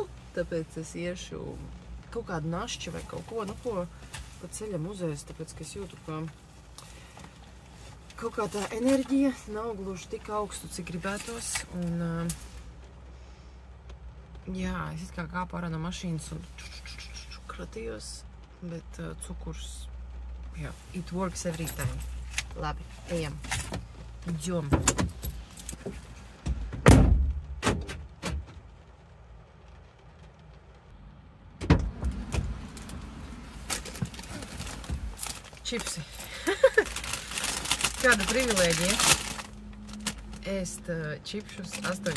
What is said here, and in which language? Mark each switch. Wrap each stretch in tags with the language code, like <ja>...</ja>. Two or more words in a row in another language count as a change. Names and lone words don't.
<lv>Tāpēc es iešu kaut kādu našķi vai kaut ko, ko pa ceļam uzēst, tāpēc, ka es jūtu, ka kaut kā tā enerģija nav gluži tik augstu, cik gribētos. Un, es it kā kāpu ārā no mašīnas un kratījos, bet cukurs...</lv> <en>it works every time.</en> <lv>Labi, ejam. Idjom. Čipsi. Kāda privilēģija ēst čipšus 8 no rīta.</lv>